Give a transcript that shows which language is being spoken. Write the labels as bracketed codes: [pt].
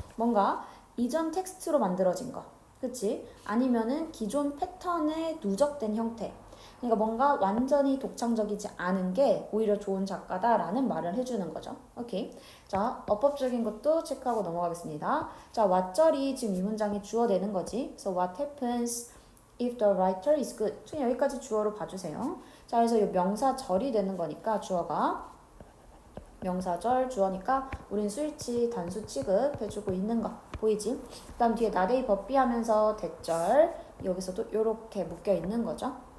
[ko] 뭔가 이전 텍스트로 만들어진 거. 그치? 아니면은 기존 패턴에 누적된 형태. 그러니까 뭔가 완전히 독창적이지 않은 게 오히려 좋은 작가다라는 말을 해주는 거죠. 오케이. 자, 어법적인 것도 체크하고 넘어가겠습니다. 자, what절이 지금 이 문장에 주어되는 거지. [en] 그래서 what happens if the writer is good. [ko] 지금 여기까지 주어로 봐주세요. 자, 그래서 이 명사절이 되는 거니까 주어가 명사절 주어니까 우린 수일치 단수 취급해주고 있는 거 보이지? 그 다음 뒤에 나데이 법비 하면서 대절 여기서도 이렇게 묶여 있는 거죠.